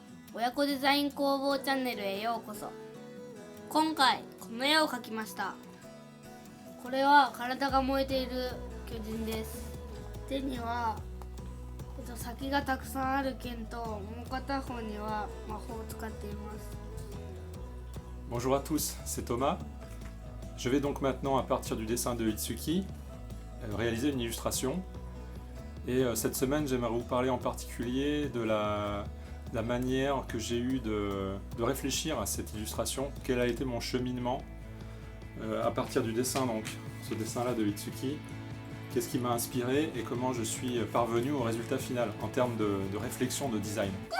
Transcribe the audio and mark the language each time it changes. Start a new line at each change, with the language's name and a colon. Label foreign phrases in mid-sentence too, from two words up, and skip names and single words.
Japanese: 親子デザイン工房チャンネルへようこそ。今回この絵を描きました。これは体が燃えている巨人です。手には、先がたくさんある剣と、もう片方には魔法を使っています。
French: Bonjour à tous, c'est Thomas. Je vais donc maintenant, à partir du dessin de Itsuki, réaliser une illustration. Et cette semaine, j'aimerais vous parler en particulier de la manière que j'ai eue de réfléchir à cette illustration, quel a été mon cheminement à partir du dessin, donc ce dessin-là de Itsuki, qu'est-ce qui m'a inspiré et comment je suis parvenu au résultat final en termes de réflexion, de design.